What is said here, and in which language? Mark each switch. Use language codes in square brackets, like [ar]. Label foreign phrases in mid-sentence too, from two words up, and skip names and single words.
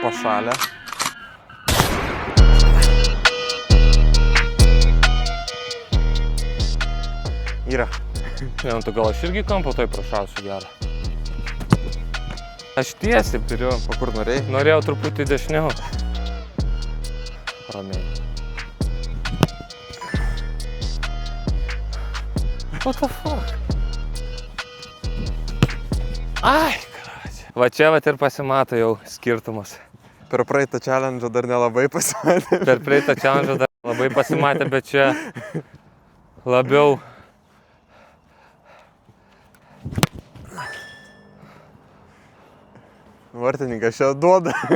[lt] Pašalę. Yra. Ne, tu gal aš irgi kampo toj prašausiu gerą. Aš tiesiai turiu. O kur norėjai? Norėjau truputį dešiniau. Ramiai. [en] What the fuck? [lt] Ai, kračia. Va čia vat ir pasimato jau skirtumas. Per praeitą challenge dar nelabai pasimatė. Per praeitą challenge dar labai pasimatė, bet čia labiau... Vartininkas čia duoda.